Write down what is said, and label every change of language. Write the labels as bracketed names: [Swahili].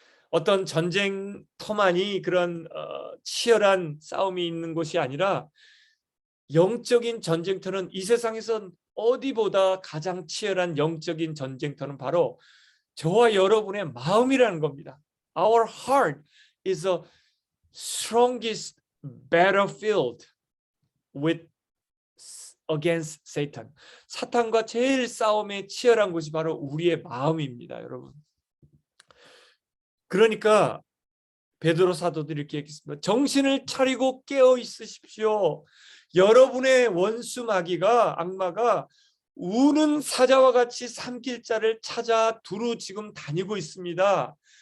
[Korean] 어떤 전쟁터만이 그런 치열한 싸움이 있는 곳이 아니라 영적인 전쟁터는 이 세상에선 어디보다 가장 치열한 영적인 전쟁터는 바로 저와 여러분의 마음이라는 겁니다. [English] Our heart is the strongest battlefield against Satan. [Korean] 사탄과 제일 싸움에 치열한 곳이 바로 우리의 마음입니다, 여러분. 그러니까 베드로 사도도 이렇게 얘기했습니다. 정신을 차리고 깨어 있으십시오. 여러분의 원수 마귀가, 악마가 우는 사자와 같이 삼킬 자를 찾아 두루 지금 다니고 있습니다.